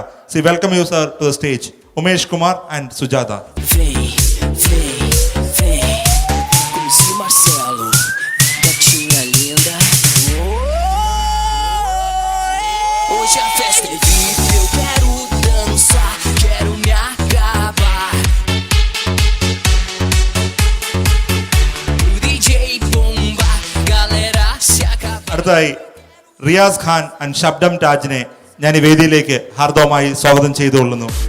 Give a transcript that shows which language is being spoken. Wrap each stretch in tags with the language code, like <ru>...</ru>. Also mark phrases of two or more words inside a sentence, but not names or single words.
<en>So we welcome you, sir, to the stage. Umesh Kumar and Sujata.</en> <pt>Vem, como se Marcelo, gatinha linda. Hoje a festa é VIP, eu quero dançar, quero me acabar.</pt> <ml>അടുത്തതായി റിയാസ് ഖാൻ ആൻഡ് ശബ്ദം ടാജിനെ ഞാൻ ഈ വേദിയിലേക്ക് ഹാർദവമായി സ്വാഗതം ചെയ്തുകൊള്ളുന്നു.</ml>